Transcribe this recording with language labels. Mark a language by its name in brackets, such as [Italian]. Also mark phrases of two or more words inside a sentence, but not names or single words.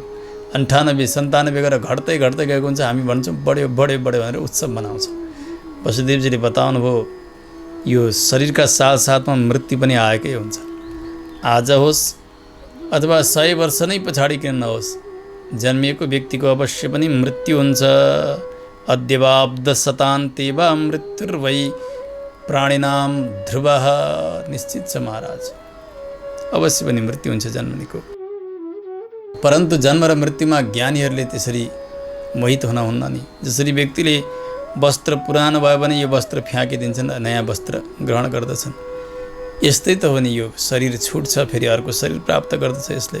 [Nepali] 98 97 गरेर घट्दै घट्दै गएको हुन्छ। हामी भन्छौँ बढ्यो बढ्यो बढ्यो भनेर उत्सव मनाउँछौँ। वसुदेवजीले बताउनुभयो यो शरीरका साथसाथमा मृत्यु पनि आएकै हुन्छ। आज होस् अथवा 100 वर्ष नै पछाडि किन नहोस्, जन्मिएको व्यक्तिको अवश्य पनि मृत्यु हुन्छ। [Sanskrit] अद्यवाब्द शतान्ते वा मृत्युर्वै प्राणिनाम ध्रुवः। [Nepali] निश्चित छ महाराज, अवश्य पनि मृत्यु हुन्छ जन्मनेको। परन्तु जन्म र मृत्युमा ज्ञानीहरूले त्यसरी मोहित हुनुहुन्न नि। जसरी व्यक्तिले वस्त्र पुरानो भयो भने यो वस्त्र फ्याँकिदिन्छन्, नयाँ वस्त्र ग्रहण गर्दछन्। यस्तै त हो नि, यो शरीर छुट्छ फेरि अर्को शरीर प्राप्त गर्दछ यसले।